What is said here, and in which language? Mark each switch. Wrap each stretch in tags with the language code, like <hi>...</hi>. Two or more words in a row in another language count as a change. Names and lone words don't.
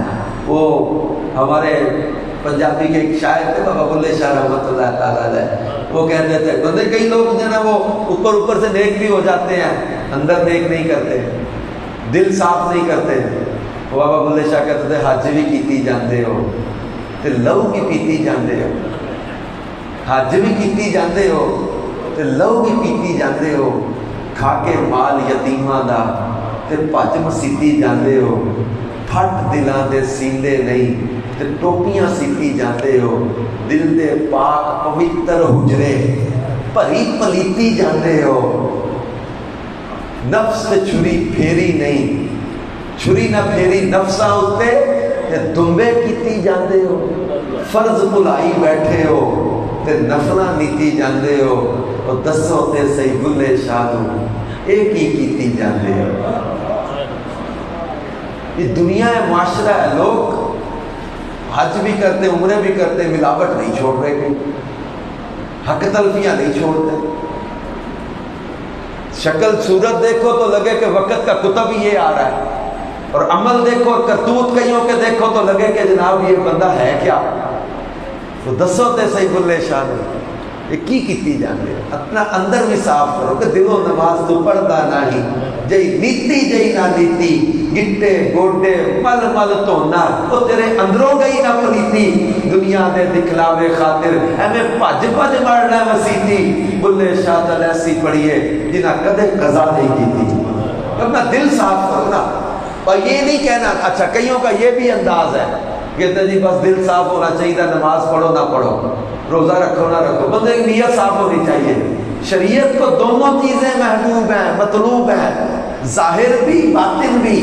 <ur>وہ ہمارے پنجابی کے ایک شاعر تھے بابا بلے شاہ رحمۃ اللہ تعالیٰ علیہ، وہ کہتے تھے بندے کئی لوگ جو ہے نا وہ اوپر سے نیک بھی ہو جاتے ہیں، اندر نیک نہیں کرتے، دل صاف نہیں کرتے.</ur> <pa>بابا بلے شاہ کہتے تھے حج بھی کیتی جاندے ہو تے لہو بھی پیتی جاندے ہو، حج بھی کیتی جاندے ہو تے لہو بھی پیتی جاندے ہو، کھا کے مال یتیماں دا تے پج مسیتی جاندے ہو، پھٹ دلاں دے سیندے نہیں تے ٹوپیاں سیتی جاندے ہو، دل دے پاک پوتر حجرے بھری پلیتی جاندے ہو، نفس تے چھری پھیری نہیں، چھری نہ پھیری نفساں اتے تے دمبے کیتی جاندے ہو، فرض بھلائی بیٹھے ہو تے نفلاں نیتی جاندے ہو، اور دسو تے سی بلے شاہ ایک ہی کیتی جاندے ہو.</pa> <ur>یہ دنیا ہے، معاشرہ ہے، لوگ حج بھی کرتے، عمرے بھی کرتے، ملاوٹ نہیں چھوڑ رہے، کوئی حق تلفیاں نہیں چھوڑتے. شکل صورت دیکھو تو لگے کہ وقت کا کتب ہی یہ آ رہا ہے، اور عمل دیکھو، کرتوت کئیوں کے دیکھو تو لگے کہ جناب یہ بندہ ہے کیا.</ur> <pa>تو دسو تے صحیح بلے شاہ یہ کی کیتی جاندے،</pa> <ur>اپنا اندر بھی صاف کرو</ur> <pa>کہ دل و نماز تو پڑھدا نہیں، جئی نیتی جئی نہ نیتی، گٹے گوڈے مل مل دھونا، وہ تیرے اندروں گئی نہ پلیتی، دنیا دے دکھلاوے خاطر ایویں بھج بھج مرنا مسیتی. بلے شاہ تل ایسی پڑھیے جنہاں کدے قضا نہیں کیتی.</pa> <ur>اپنا دل صاف کرنا، اور یہ نہیں کہنا. اچھا کئیوں کا یہ بھی انداز ہے کہتے ہیں جی بس دل صاف ہونا چاہیے، نماز پڑھو نہ پڑھو، روزہ رکھو نہ رکھو، بندے کی نیت صاف ہونی چاہیے۔ شریعت کو دونوں چیزیں محبوب ہیں، مطلوب ہیں، ظاہر بھی باطن بھی۔</ur>